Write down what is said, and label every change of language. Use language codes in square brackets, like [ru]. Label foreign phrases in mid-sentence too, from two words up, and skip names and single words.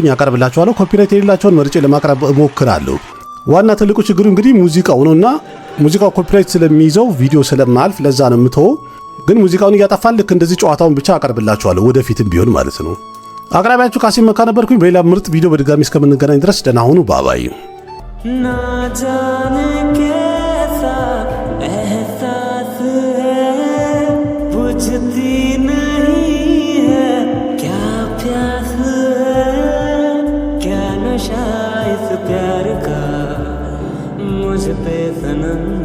[am] ያቀርብላችኋለሁ። ኮፒራይት የሌላቸውን መርጬ ለማቅረብ እሞክራለሁ። ዋና ትልቁ ችግሩ እንግዲህ ሙዚቃው ነውና ሙዚቃው ኮፒራይት ስለሚይዘው ቪዲዮ ስለማልፍ ለዛ ነው የምተወው። ግን ሙዚቃውን እያጠፋን ልክ እንደዚህ ጨዋታውን ብቻ አቀርብላችኋለሁ ወደፊትም ቢሆን ማለት ነው። አቅራቢያችሁ ካሲም መካ ነበርኩኝ። በሌላ ምርጥ ቪዲዮ በድጋሚ እስከምንገናኝ ድረስ ደህና ሁኑ። ባባይ [hi] ना जाने कैसा एहसास है बुझती नहीं है क्या प्यास है क्या नशा इस प्यार का मुझ पे सनम